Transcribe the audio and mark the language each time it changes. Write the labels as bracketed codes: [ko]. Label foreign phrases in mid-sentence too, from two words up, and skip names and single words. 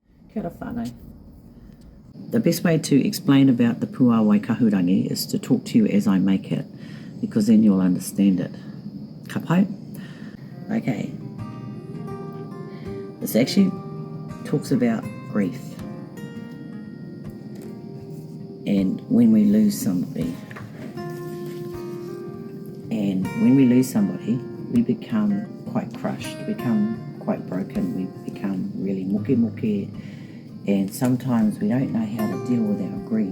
[mi] Kia ora whānau. [en] The best way to explain about the Pūāwai Kahurangi is to talk to you as I make it, because then you'll understand it. [mi] Ka pai? [en] Okay. This actually talks about grief. And when we lose somebody. And when we lose somebody, we become quite crushed, become quite broken, we become really muke, and sometimes we don't know how to deal with our grief.